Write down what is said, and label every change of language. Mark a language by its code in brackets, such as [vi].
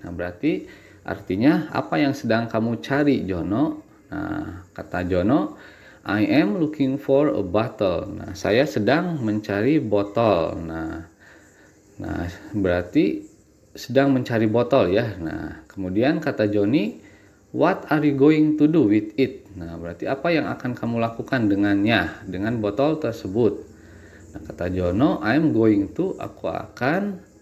[id] Nah, berarti artinya apa yang sedang kamu cari, Jono? Nah, kata Jono, [en] "I am looking for a bottle." [id] Nah, saya sedang mencari botol. Nah, berarti sedang mencari botol ya. Nah, kemudian kata Joni, [en] "What are you going to do with it?" [id] Nah, berarti apa yang akan kamu lakukan dengannya, dengan botol tersebut. Nah, kata Jono, [en] "I'm going to," [id] aku akan.